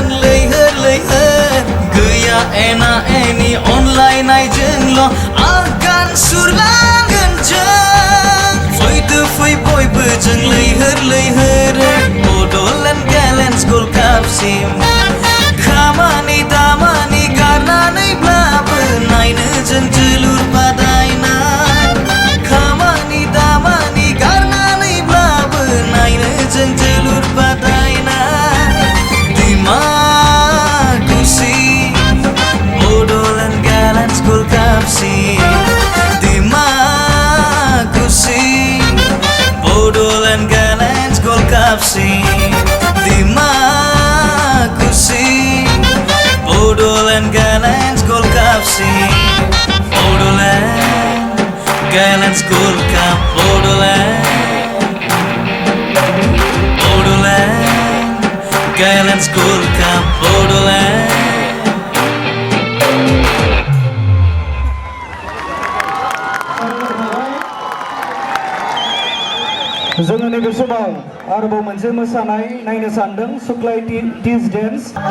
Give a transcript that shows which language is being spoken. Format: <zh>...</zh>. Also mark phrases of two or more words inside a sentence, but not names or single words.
<brx>लैहोर लैहोर गैया एना एनि अनलायनायजोंल' आगान सुरलांगोन जों फैदो फै बयबो जों लैहोर लैहोरै बड'लेण्ड गेलेन्स गल्ड कापसिम खामानि दामानि गारनानैब्लाबो नायनो जों जोलुर बादायनाय खामानि दामानि गारनानैब्लाबो नायनो जों जोलुर बादायनाय दिमाकुसि Bodoland Gallants Gold Cup Dimakuchi Bodoland Gallants Gold Cup Dimakuchi Bodoland Gallants Gold Cup Bodoland Gallants Gold Cup Bodoland Gallants Gold Cup Bodoland जोङो नैबे समाव आरोबाव मोनसे मोसानाय नायनो सानदों सुक्लाय टीज डेन्स</brx>